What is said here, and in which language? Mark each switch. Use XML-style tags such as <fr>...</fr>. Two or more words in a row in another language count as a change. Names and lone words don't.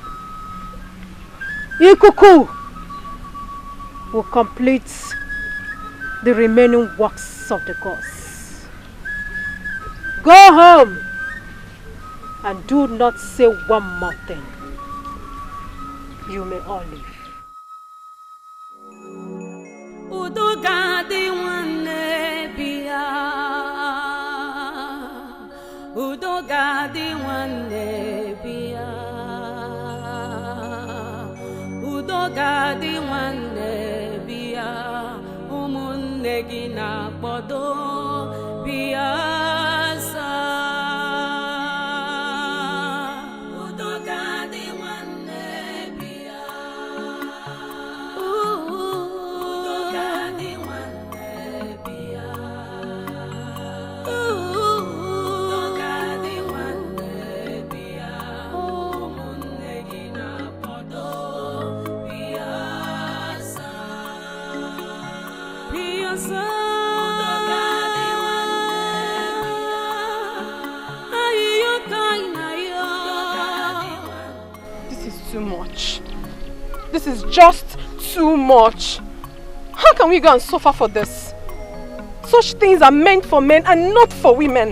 <en>Ikuku will complete the remaining works of the gods. Go home and do not say one more thing. You may all leave.</en> <ig>Udoga di wane bia, Udoga di wane bia, Udoga di wane bia, umunne gina bodo bia sa. Udoga di wane bia, Udoga di wane bia, Udoga di wane bia, umunne gina bodo bia sa. Bia sa.</ig> <en>Too much. This is just too much. How can we go and suffer for this? Such things are meant for men and not for women.</en>